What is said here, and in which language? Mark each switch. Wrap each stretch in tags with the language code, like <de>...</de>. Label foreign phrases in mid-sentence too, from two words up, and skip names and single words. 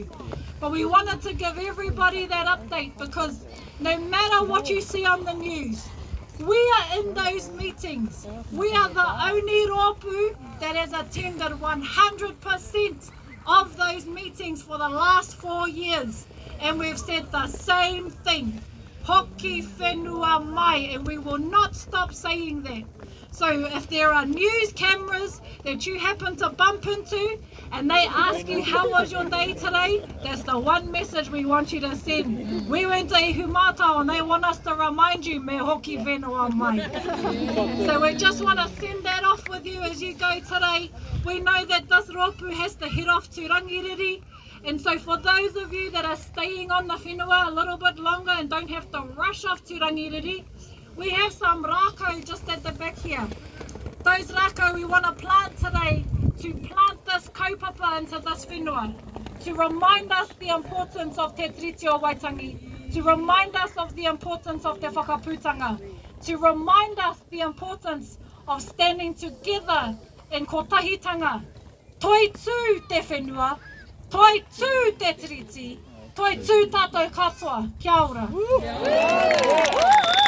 <en>But we wanted to give everybody that update because no matter what you see on the news, we are in those meetings. We are the only rōpū that has attended 100% of those meetings for the last 4 years, and we've said the same thing,</en> <mi>hoki whenua mai,</mi> <en>and we will not stop saying that. So if there are news cameras that you happen to bump into and they ask you how was your day today, that's the one message we want you to send. We went to Ihumaatao and they want us to remind you</en> <mi>me hoki whenua mai.</mi> <en>So we just want to send that off with you as you go today. We know that this rōpū has to head off to Rangiriri, and so for those of you that are staying on the whenua a little bit longer and don't have to rush off to Rangiriri, we have some rākau just at the back here. Those rākau we want to plant today, to plant this kaupapa into this whenua, to remind us the importance of Te Tiriti o Waitangi, to remind us of the importance of te whakaputanga, to remind us the importance of standing together in kotahitanga.</en> <mi>Toitū te whenua, toitū te tiriti, toitū tātou katoa, kia ora.</mi>